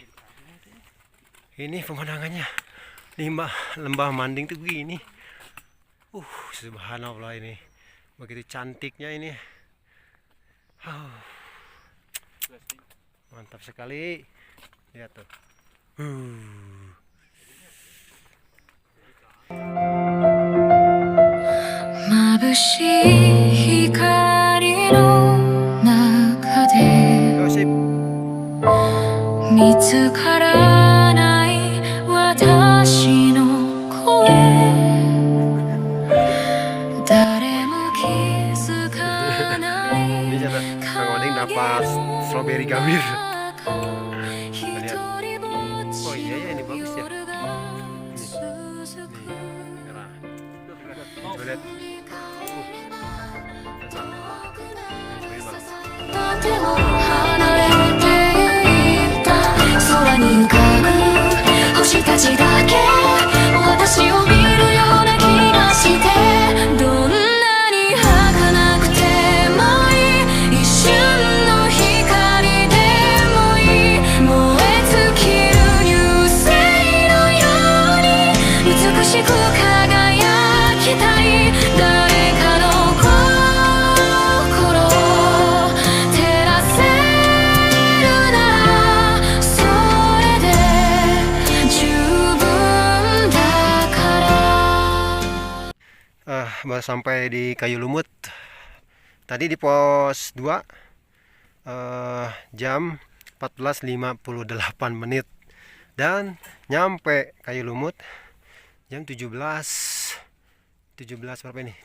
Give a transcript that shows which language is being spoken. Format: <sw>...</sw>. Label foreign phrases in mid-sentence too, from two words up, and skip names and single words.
<id>Ini pemandangannya Lembah Manding tuh begini. Subhanallah, ini begitu cantiknya ini. Mantap sekali. Lihat tuh.</id> <ja>眩しい光の中で</ja> <id>Yo, sip.</id> <ja>見つからない私の声誰も気づかな</ja> <id>Ini</id> <ja>い</ja> <id>sana Kang Oding dapat strawberry gambir. Oh iya ya, ini bagus ya. Merah. Coba lihat. Mantap.</id> <ja>とても離れていた空に浮かぶ星たちだけ私を見るような気がしてどんなに儚くてもいい一瞬の光でもいい燃え尽きる流星のように美しく輝きたい誰かの心照らせるならそれで十分だから</ja> <id>Baru sampai di Kayu Lumut. Tadi di pos 2 jam 14.58 menit dan nyampe Kayu Lumut jam 17 berapa ini?</id>